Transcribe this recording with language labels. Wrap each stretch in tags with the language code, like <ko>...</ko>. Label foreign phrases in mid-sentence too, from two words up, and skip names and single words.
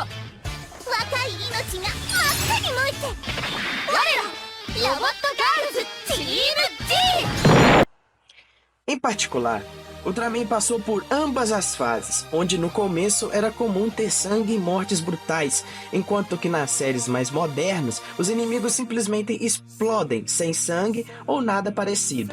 <ja>若い命が真っ赤に燃えて我らロボットガールズチーム G!</ja> <pt>Em particular, Ultraman passou por ambas as fases, onde no começo era comum ter sangue e mortes brutais, enquanto que nas séries mais modernas, os inimigos simplesmente explodem sem sangue ou nada parecido.</pt>